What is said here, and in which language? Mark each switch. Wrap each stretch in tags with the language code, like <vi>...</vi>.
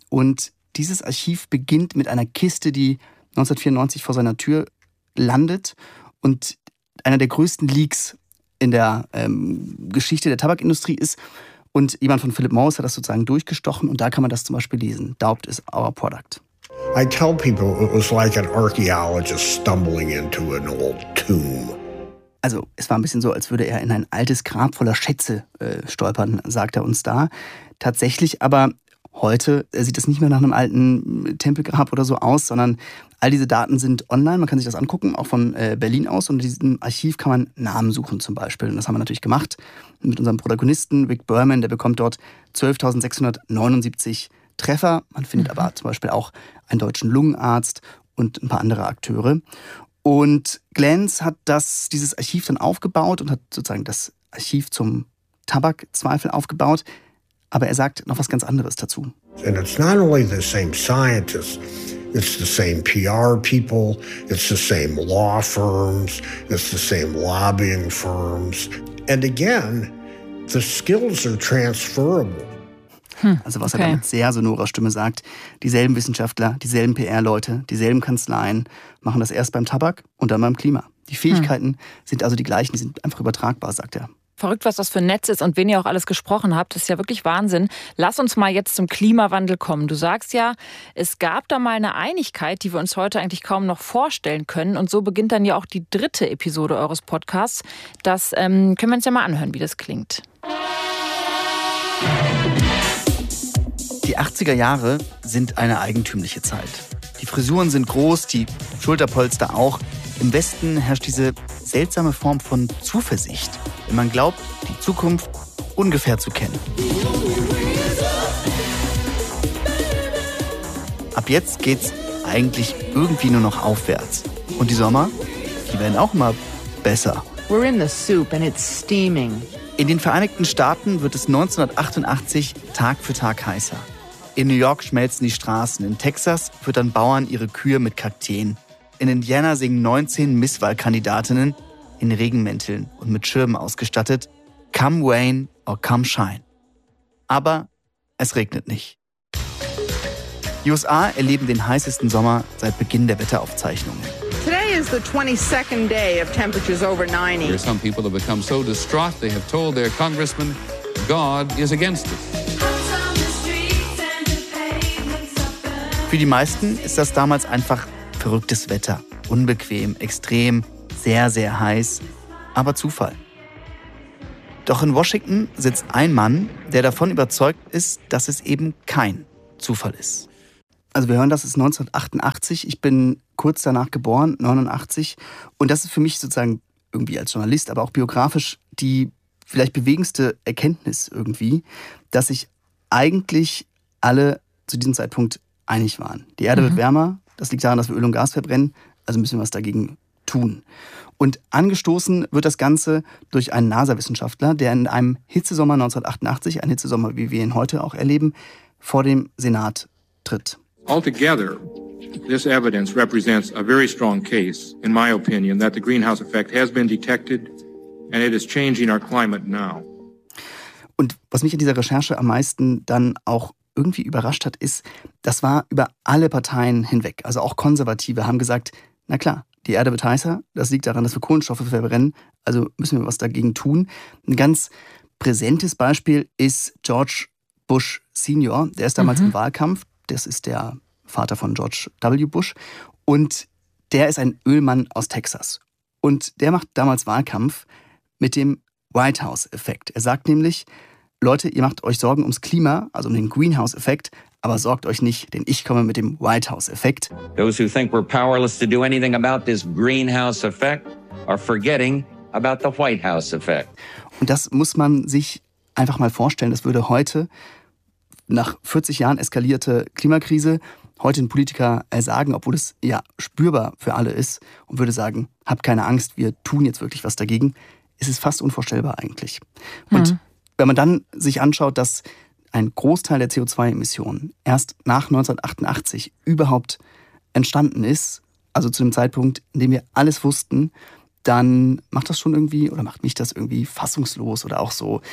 <de>Und dieses Archiv beginnt mit einer Kiste, die 1994 vor seiner Tür landet und einer der größten Leaks in der Geschichte der Tabakindustrie ist. Und jemand von Philip Morris hat das sozusagen durchgestochen. Und da kann man das zum Beispiel lesen.</de> <en>Doubt is our product. I tell people it was like an archaeologist stumbling into an old tomb.</en> <de>Also es war ein bisschen so, als würde er in ein altes Grab voller Schätze stolpern, sagt er uns da. Tatsächlich aber heute sieht es nicht mehr nach einem alten Tempelgrab oder so aus, sondern all diese Daten sind online, man kann sich das angucken, auch von Berlin aus. Und in diesem Archiv kann man Namen suchen zum Beispiel. Und das haben wir natürlich gemacht mit unserem Protagonisten Rick Berman. Der bekommt dort 12.679 Treffer. Man findet aber zum Beispiel auch einen deutschen Lungenarzt und ein paar andere Akteure. Und Glantz hat dieses Archiv dann aufgebaut und hat sozusagen das Archiv zum Tabakzweifel aufgebaut. Aber er sagt noch was ganz anderes dazu.</de> <en>And it's not only the same scientists, it's the same PR people, it's the same law firms, it's the same lobbying firms. And again, the skills are transferable.</en> <de>Also was okay. Er mit sehr sonorer Stimme sagt, dieselben Wissenschaftler, dieselben PR-Leute, dieselben Kanzleien machen das erst beim Tabak und dann beim Klima. Die Fähigkeiten sind also die gleichen, die sind einfach übertragbar, sagt er. Verrückt, was das für ein Netz ist und wen ihr auch alles gesprochen habt. Das ist ja wirklich Wahnsinn. Lass uns mal jetzt zum Klimawandel kommen. Du sagst ja, es gab da mal eine Einigkeit, die wir uns heute eigentlich kaum noch vorstellen können. Und so beginnt dann ja auch die dritte Episode eures Podcasts. Das können wir uns ja mal anhören, wie das klingt. Die 80er Jahre sind eine eigentümliche Zeit. Die Frisuren sind groß, die Schulterpolster auch. Im Westen herrscht diese seltsame Form von Zuversicht, wenn man glaubt, die Zukunft ungefähr zu kennen. Ab jetzt geht's eigentlich irgendwie nur noch aufwärts. Und die Sommer, die werden auch immer besser.</de> <en>We're in the soup and it's steaming.</en> <de>In den Vereinigten Staaten wird es 1988 Tag für Tag heißer. In New York schmelzen die Straßen. In Texas füttern Bauern ihre Kühe mit Kakteen. In Indiana singen 19 Misswahlkandidatinnen in Regenmänteln und mit Schirmen ausgestattet.</de> <en>Come rain or come shine.</en> <de>Aber es regnet nicht. Die USA erleben den heißesten Sommer seit Beginn der Wetteraufzeichnungen.</de> <en>Today is the 22nd day of temperatures over 90. There are some people that have become so distraught, they have told their congressman, God is against it.</en> <de>Für die meisten ist das damals einfach verrücktes Wetter. Unbequem, extrem, sehr, sehr heiß, aber Zufall. Doch in Washington sitzt ein Mann, der davon überzeugt ist, dass es eben kein Zufall ist. Also wir hören, das ist 1988. Ich bin kurz danach geboren, 89. Und das ist für mich sozusagen irgendwie als Journalist, aber auch biografisch die vielleicht bewegendste Erkenntnis irgendwie, dass sich eigentlich alle zu diesem Zeitpunkt einig waren. Die Erde wird wärmer. Das liegt daran, dass wir Öl und Gas verbrennen. Also müssen wir was dagegen tun. Und angestoßen wird das Ganze durch einen NASA-Wissenschaftler, der in einem Hitzesommer 1988, ein Hitzesommer, wie wir ihn heute auch erleben, vor dem Senat tritt.</de> <en>Altogether, this evidence represents a very strong case, in my opinion, that the greenhouse effect has been detected and it is changing our climate now.</en> <de>Und was mich in dieser Recherche am meisten dann auch irgendwie überrascht hat, ist, das war über alle Parteien hinweg. Also auch Konservative haben gesagt, na klar, die Erde wird heißer, das liegt daran, dass wir Kohlenstoffe verbrennen, also müssen wir was dagegen tun. Ein ganz präsentes Beispiel ist George Bush Senior, der ist damals im Wahlkampf. Das ist der Vater von George W. Bush. Und der ist ein Ölmann aus Texas. Und der macht damals Wahlkampf mit dem White House-Effekt. Er sagt nämlich, Leute, ihr macht euch Sorgen ums Klima, also um den Greenhouse-Effekt, aber sorgt euch nicht, denn ich komme mit dem White House-Effekt.</de> <en>Those who think we're powerless to do anything about this greenhouse effect are forgetting about the White House-Effekt.</en> <de>Und das muss man sich einfach mal vorstellen. Das würde heute, nach 40 Jahren eskalierte Klimakrise, heute ein Politiker sagen, obwohl es ja spürbar für alle ist, und würde sagen, habt keine Angst, wir tun jetzt wirklich was dagegen. Es ist fast unvorstellbar eigentlich. Und wenn man dann sich anschaut, dass ein Großteil der CO2-Emissionen erst nach 1988 überhaupt entstanden ist, also zu dem Zeitpunkt, in dem wir alles wussten, dann macht das schon irgendwie oder macht mich das irgendwie fassungslos oder auch so.</de>